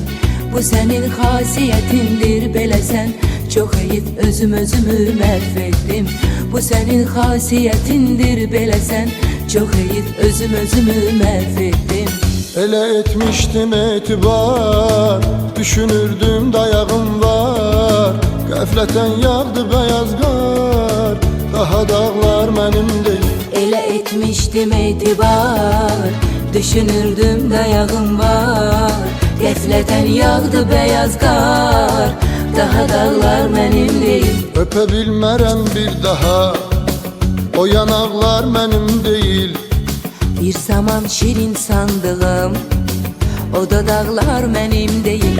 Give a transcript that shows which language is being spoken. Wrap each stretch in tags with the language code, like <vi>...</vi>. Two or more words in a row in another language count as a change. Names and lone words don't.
<az>Bu senin xasiyyətindir beləsən, çox heyif özümü məhv etdim. Bu senin xasiyyətindir beləsən, çox heyif özümü məhv etdim. ele etmiştim etibar, düşünürdüm dayağım var. Qəflətən yağdı beyaz qar, daha dağlar</az> <tr>benim değil.</tr> <az>Elə etmişdim etibar, düşünürdüm dayağım var. Qəflətən yağdı beyaz qar, daha dağlar</az> <tr>benim değil.</tr> <az>Öpe bilmərəm bir daha,</az> <tr>o yanaklar benim değil. Bir zaman şirin sandığım o dudaklar benim değil.</tr>